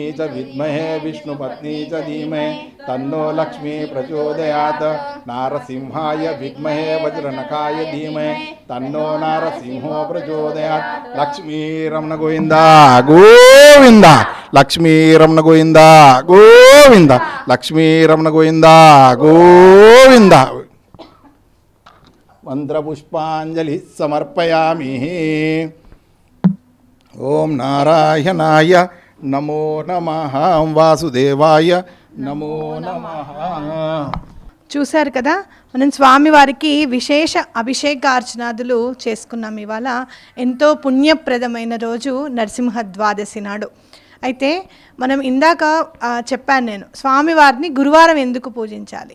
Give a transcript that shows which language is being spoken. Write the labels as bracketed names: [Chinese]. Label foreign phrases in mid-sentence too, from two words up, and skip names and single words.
[Sanskrit] च विद्महे विष्णुपत्नी च धीमहि तन्नो लक्ष्मी प्रचोदयात् नारसिंहाय विद्महे वज्रनखाय धीमहि तन्नो नारसिंहो प्रचोदयात् लक्ष्मीरमण गोविन्दा गोविन्दा लक्ष्मीरमण गोविन्दा गोविन्दा लक्ष्मीरमण गोविन्दा गोविन्दा मंत्रपुष्पांजलि समर्पयामि ओम नारायणाय नमो नमः वासुदेवाय नमो नमः [Telugu] చూశారు కదా మనం స్వామివారికి విశేష అభిషేకార్చనాదులు చేసుకున్నాం. ఇవాళ ఎంతో పుణ్యప్రదమైన రోజు నరసింహ ద్వాదశి నాడు. అయితే మనం ఇందాక చెప్పాను నేను స్వామివారిని గురువారం ఎందుకు పూజించాలి.